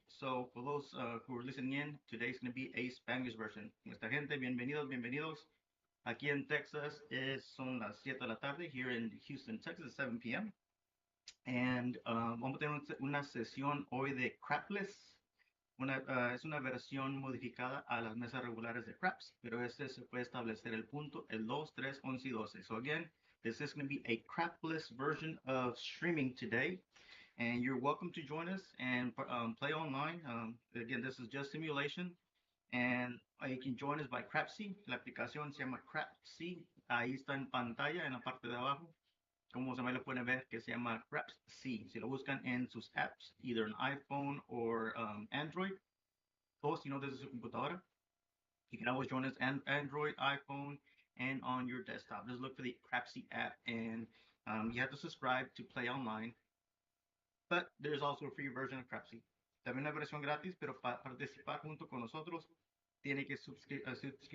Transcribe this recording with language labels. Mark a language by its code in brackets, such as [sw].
[en] So, for those who are listening in, today's going to be a Spanglish version. [es] Nuestra gente, bienvenidos, bienvenidos. Aquí en Texas son las 7 de la tarde. [en] Here in Houston, Texas, 7 p.m. [es] And vamos a tener una sesión hoy de Crapless. Es una versión modificada a las mesas regulares de Crapsee, pero este se puede establecer el punto, el 2, 3, 11 y 12. [en] So again, this is going to be a Crapless version of streaming today, and you're welcome to join us and play online. Again, this is just simulation, and you can join us by Crapsee. [es] La aplicación se llama Crapsee. Ahí está en pantalla, en la parte de abajo. Como se me lo pueden ver, que se llama Crapsee. Si lo buscan en sus apps, [en] either an iPhone or Android, [es] o si no desde su computadora. [en] You can always join us on Android, iPhone, and on your desktop. Just look for the Crapsee app, and you have to subscribe to play online. But there's also a free version of Crapsee. [es] También una versión gratis, pero para participar junto con nosotros tiene que suscribirse.